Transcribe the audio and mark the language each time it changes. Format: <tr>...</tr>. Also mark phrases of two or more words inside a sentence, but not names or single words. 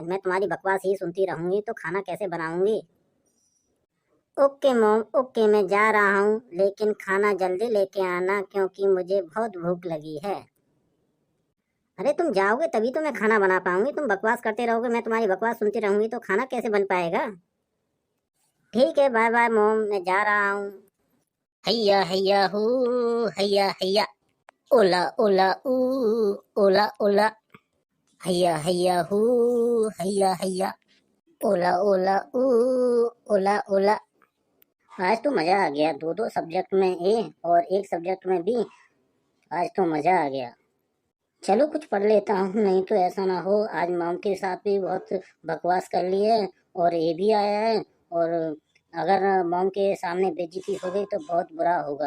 <hi>मैं तुम्हारी बकवास ही सुनती रहूंगी तो खाना कैसे बनाऊंगी।</hi> <en>OK mom,</en> <hi>ओके, मैं जा रहा हूँ, लेकिन खाना जल्दी लेके आना, क्योंकि मुझे बहुत भूख लगी है। अरे तुम जाओगे तभी तो मैं खाना बना पाऊंगी, तुम बकवास करते रहोगे, मैं तुम्हारी बकवास सुनती रहूंगी तो खाना कैसे बन पाएगा। ठीक है,</hi> <en>bye bye mom,</en> <hi>मैं जा रहा हूँ। हैया हैया हू, हैया हैया, ओला ओला ऊ, ओला ओला, हैया हैया हू, हैया हैया, ओला ओला ऊ, ओला ओला। आज तो मजा आ गया, दो दो सब्जेक्ट में ए और एक सब्जेक्ट में बी। आज तो मजा आ गया। चलो कुछ पढ़ लेता हूँ, नहीं तो ऐसा ना हो आज मॉम के साथ भी बहुत बकवास कर ली है और ये भी आया है, और अगर मॉम के सामने बेइज्जती हो गई तो बहुत बुरा होगा।</hi>